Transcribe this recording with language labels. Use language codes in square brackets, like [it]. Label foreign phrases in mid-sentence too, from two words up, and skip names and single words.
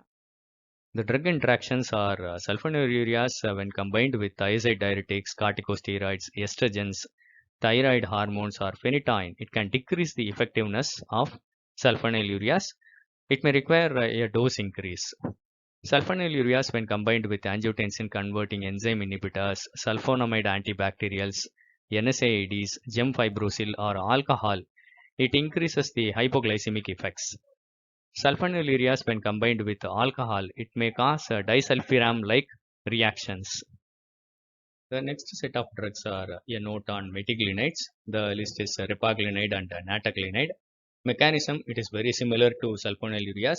[en] The drug interactions are sulfonylureas when combined with thiazide diuretics, corticosteroids, estrogens, thyroid hormones, or phenytoin. It can decrease the effectiveness of sulfonylureas. It may require a dose increase. Sulfonylureas when combined with angiotensin converting enzyme inhibitors, sulfonamide antibacterials, NSAIDs, gemfibrozil, or alcohol, it increases the hypoglycemic effects. Sulfonylureas when combined with alcohol, it may cause disulfiram-like reactions. The next set of drugs are a note on metiglinides. The list is repaglinide and nataglinide. Mechanism: it is very similar to sulfonylureas.